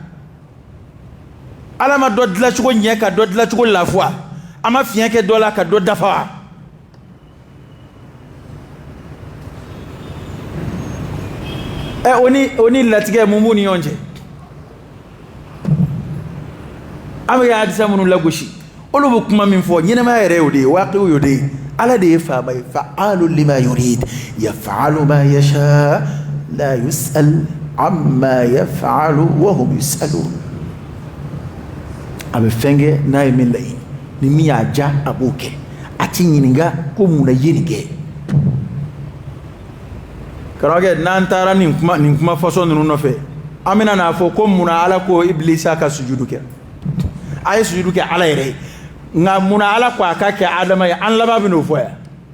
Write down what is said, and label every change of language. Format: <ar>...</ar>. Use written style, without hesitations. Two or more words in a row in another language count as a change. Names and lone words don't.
<bm>ala ma dɔ dilancogo ɲɛ ka dɔ dilancogo lafuwa a ma fiɲɛ kɛ dɔ la ka dɔ dafa wa o ni latigɛ mun b'u ni ɲɔgɔn cɛ an bɛ hadisa minnu lagosi olu bɛ kuma min fɔ ɲɛnɛmaya yɛrɛ y'o de ye waqi'u y'o de ye ala de ye faama ye</bm> <ar>فعال لما يريد يفعل ما يشاء لا يسأل عما يفعل وهم يسألون</ar> <bm>a bɛ fɛn kɛ n'a ye min laɲini ni min y'a ja a b'o kɛ a ti ɲininka ko mun na ye nin kɛ karamɔgɔkɛ n'an taara nin kuma fɔsɔn ninnu nɔfɛ an bɛna n'a fɔ ko mun na ala ko ibilisa ka sujudu kɛ a ye sujudu kɛ ala yɛrɛ ye nka mun na ala ko a ka kɛ adama ye an laban bɛn'o fɔ yan</bm>